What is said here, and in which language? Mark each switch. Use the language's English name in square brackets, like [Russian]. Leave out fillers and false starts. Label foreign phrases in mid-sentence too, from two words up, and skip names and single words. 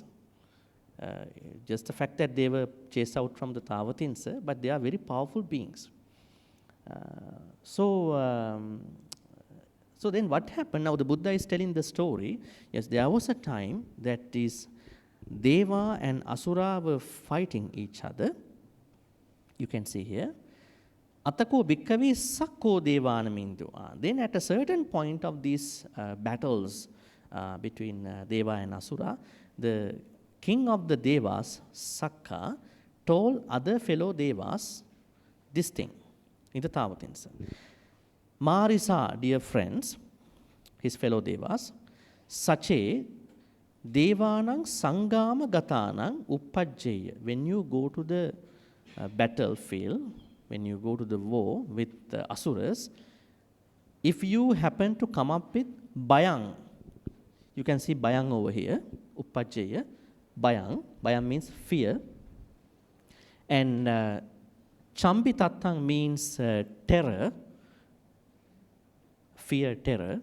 [English] Just the fact that they were chased out from the Tavatinsa, but they are very powerful beings. So then what happened? Now the Buddha is telling the story. Yes, there was a time that these Deva and Asura were fighting each other. You can see here. [Pali] Atako bhikkave sakko devanamindu. [English] Then at a certain point of these battles between Deva and Asura, the king of the Devas, Sakka, told other fellow Devas this thing in the Tavatinsa. Marisa, dear friends, his fellow Devas, [Pali] sache devanang sangama gatanang uppajjeya. [English] When you go to the battlefield, when you go to the war with the Asuras, if you happen to come up with bayang, You can see Bayang over here, [Pali] Uppajjaya, Bayang. [English] Bayang means fear. And [Pali] Chambi Tattang [English] means terror, fear, terror.